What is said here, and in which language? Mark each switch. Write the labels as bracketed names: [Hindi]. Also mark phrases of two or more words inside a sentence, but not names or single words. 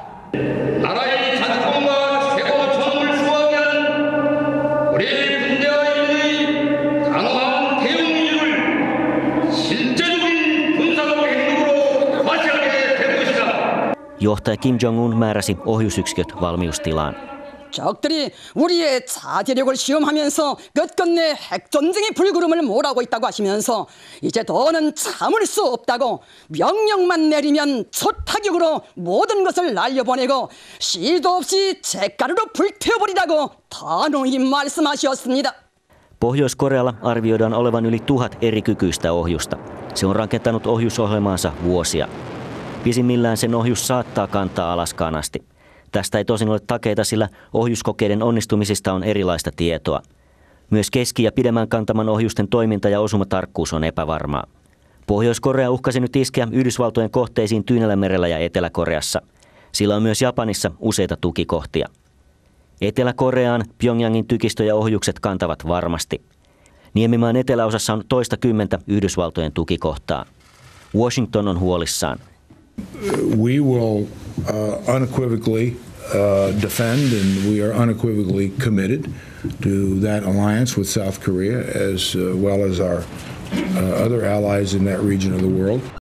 [Finnish] Johtaja Kim Jong-un määräsi ohjusyksiköt valmiustilaan. [Korean] 적들이 우리의 자제력을 시험하면서 끝끝내 핵전쟁의 불구름을 몰아오고 있다고 하시면서 이제 더는 참을 수 없다고 명령만 내리면 초타격으로 모든 것을 날려보내고 시도 없이 잿가루로 불태워버리라고 단호히 말씀하셨습니다. [Finnish] Pohjois-Korealla arvioidaan olevan yli 1000 eri kykyistä ohjusta. Se on rakentanut ohjusohjelmaansa vuosia. Pisimmillään sen ohjus saattaa kantaa Alaskaan asti. Tästä ei tosin ole takeita, sillä ohjuskokeiden onnistumisista on erilaista tietoa. Myös keski- ja pidemmän kantaman ohjusten toiminta ja osumatarkkuus on epävarmaa. Pohjois-Korea uhkasi nyt iskeä Yhdysvaltojen kohteisiin Tyynellämerellä ja Etelä-Koreassa. Sillä on myös Japanissa useita tukikohtia. Etelä-Koreaan Pyongyangin tykistö ja ohjukset kantavat varmasti. Niemimaan eteläosassa on toistakymmentä Yhdysvaltojen tukikohtaa. Washington on huolissaan. [English] We will unequivocally defend, and we are unequivocally committed to that alliance with South Korea as well as our other allies in that region of the world.